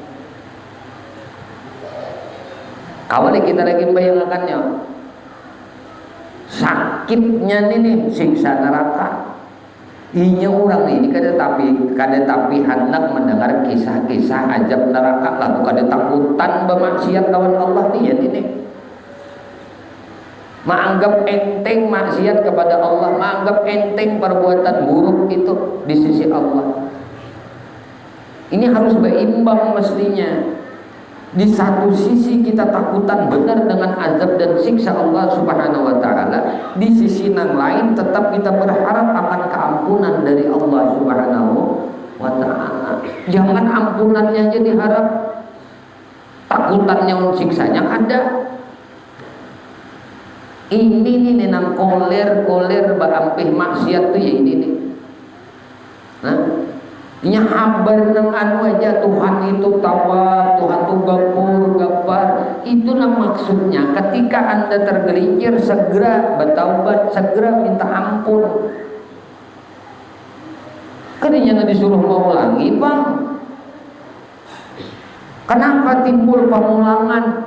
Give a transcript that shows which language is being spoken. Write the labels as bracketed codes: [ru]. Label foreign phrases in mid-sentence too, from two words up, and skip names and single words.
[id] Awalnya kita lagi membayangkannya sakitnya nih siksa neraka. [bjn] Inya orang ini kada tapi hendak mendengar kisah-kisah ajab neraka, lalu kada takutan bermaksiat lawan Allah nih ini. [id] Menganggap enteng maksiat kepada Allah, menganggap enteng perbuatan buruk itu di sisi Allah. Ini harus berimbang mestinya. Di satu sisi kita takutan benar dengan azab dan siksa Allah [ar] Subhanahu wa taala, [id] di sisi yang lain tetap kita berharap akan keampunan dari Allah [ar] Subhanahu wa taala. [id] Jangan ampunannya aja diharap, takutannya siksanya ada. [bjn] Ini nih nang koler baampih maksiat tuh ya ini nih. Nah, nya kabar nang anu aja Tuhan itu tawab, Tuhan itu gafur, [id] itu nang maksudnya ketika Anda tergelincir segera bertaubat, segera minta ampun. Kenapa disuruh mengulangi, Bang? Kenapa timbul pengulangan?